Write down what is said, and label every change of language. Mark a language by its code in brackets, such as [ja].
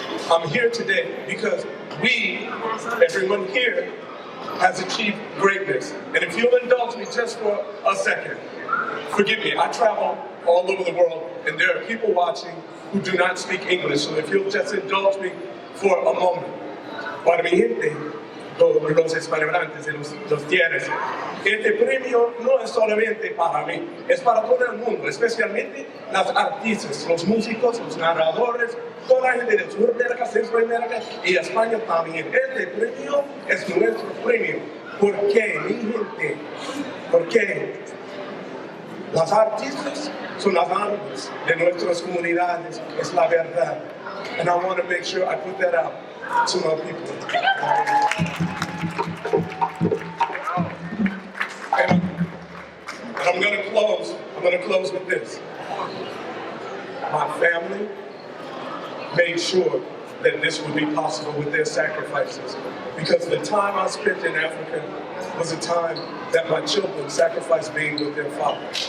[en] I'm here today because everyone here, has achieved greatness. And if you'll indulge me just for a second, forgive me, I travel all over the world, and there are people watching who do not speak English, so if you'll just indulge me for a moment. [es] Para mi gente, los hispanohablantes y los tienes, este premio no es solamente para mí, es para todo el mundo, especialmente las artistas, los músicos, los narradores, toda la gente del sur de América, Centro de América y España también. Este premio es nuestro premio. ¿Por qué, mi gente? Porque las artistas son las armas de nuestras comunidades, es la verdad. [en] And I want to make sure I put that out to my people. And I'm going to close with this. My family made sure that this would be possible with their sacrifices, because the time I spent in Africa was a time that my children sacrificed being with their father.